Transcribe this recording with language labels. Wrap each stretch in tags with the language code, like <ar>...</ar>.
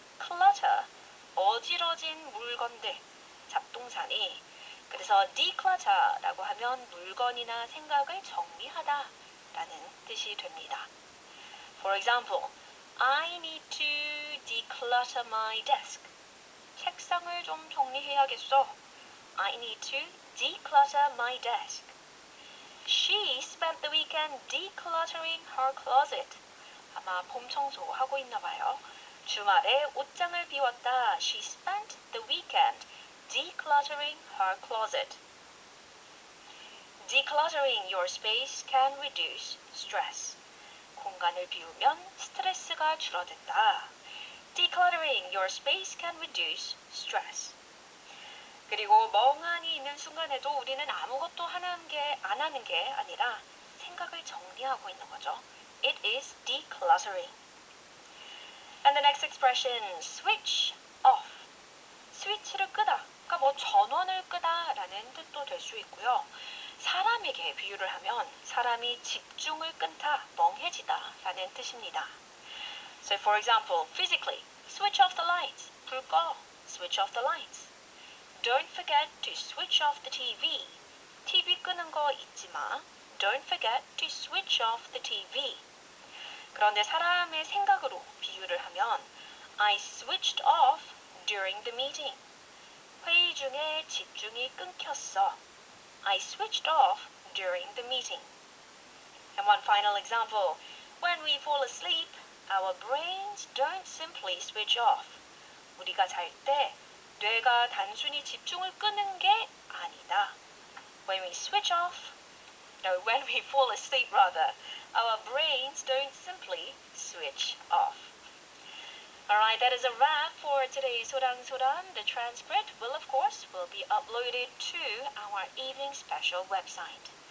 <ko>clutter, 어지러진 물건들, 잡동사니. 그래서 declutter라고 하면 물건이나 생각을 정리하다 라는 뜻이 됩니다.</ko> <en>For example, I need to declutter my desk.</en> <ko>책상을 좀 정리해야겠어.</ko> <en>I need to declutter my desk. She spent the weekend decluttering her closet.</en> <ko>아마 봄 청소하고 있나 봐요. 주말에 옷장을 비웠다.</ko> <en>She spent the weekend decluttering her closet. Decluttering your space can reduce stress.</en> <ko>공간을 비우면 스트레스가 줄어든다.</ko> <en>Decluttering your space can reduce stress.</en> <ko>그리고 멍하니 있는 순간에도 우리는 아무것도 안 하는 게 아니라 생각을 정리하고 있는 거죠.</ko> <en>It is decluttering. And the next expression, switch off.</en> <ko>스위치를 끄다. 그러니까 뭐 전원을 끄다라는 뜻도 될 수 있고요. 사람에게 비유를 하면 사람이 집중을 끊다, 멍해지다라는 뜻입니다.</ko> <en>So for example, physically, switch off the lights.</en> <ko>불 꺼.</ko> <en>Switch off the lights. Don't forget to switch off the TV.</en> <ko>TV 끄는 거 잊지 마.</ko> <en>Don't forget to switch off the TV.</en> <ko>그런데 사람의 생각으로 비유를 하면</ko> <en>I switched off during the meeting.</en> <ko>회의 중에 집중이 끊겼어.</ko> <en>I switched off during the meeting. And one final example. When we fall asleep, our brains don't simply switch off. 우리가 잘 때 뇌가 단순히 집중을 끄는 게 아니다. When we switch off, no, when we fall asleep rather, our brains don't simply switch off. Alright, that is a wrap for today's 소랑소랑. The transcript will be uploaded to our evening special website.</en>